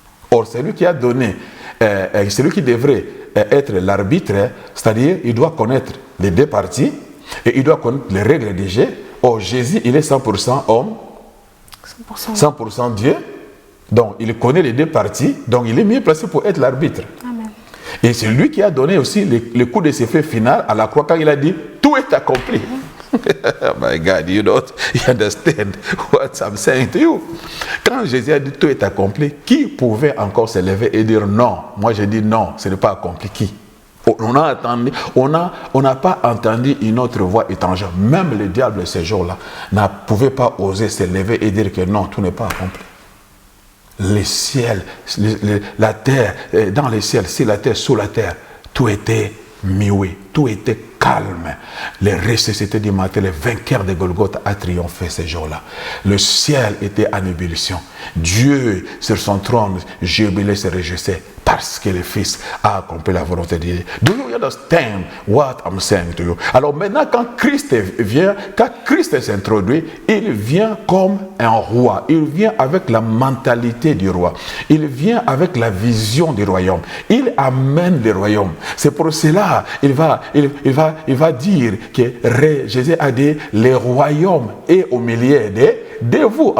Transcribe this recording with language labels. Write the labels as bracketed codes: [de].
[fr] Or, c'est lui qui a donné, c'est lui qui devrait être l'arbitre, c'est-à-dire il doit connaître les deux parties et il doit connaître les règles du jeu. Or, Jésus, il est 100% homme, 100% Dieu. Donc, il connaît les deux parties, donc il est mieux placé pour être l'arbitre. Amen. Et c'est lui qui a donné aussi le coup de sifflet final à la croix quand il a dit « Tout est accompli ». [en] My God, you don't understand what I'm saying to you. [fr] Quand Jésus a dit tout est accompli, qui pouvait encore se lever et dire non? Moi je dis non, ce n'est pas accompli. Qui? On n'a pas entendu une autre voix étrangère. Même le diable ces jours-là ne pouvait pas oser se lever et dire que non, tout n'est pas accompli. Les ciels, la terre, dans les ciels, sur la terre, sous la terre, tout était muet, tout était calme. Les ressuscités du matin, les vainqueurs de Golgotha a triomphé ces jours-là. Le ciel était en ébullition. Dieu, sur son trône, jubilait, se réjouissait parce que le Fils a accompli la volonté de Dieu. [en] Do you understand what I'm saying to you? [fr] Alors maintenant, quand Christ vient, quand Christ s'introduit, il vient comme un roi. Il vient avec la mentalité du roi. Il vient avec la vision du royaume. Il amène le royaume. C'est pour cela il va dire que Jésus a dit le royaume est au milieu de vous.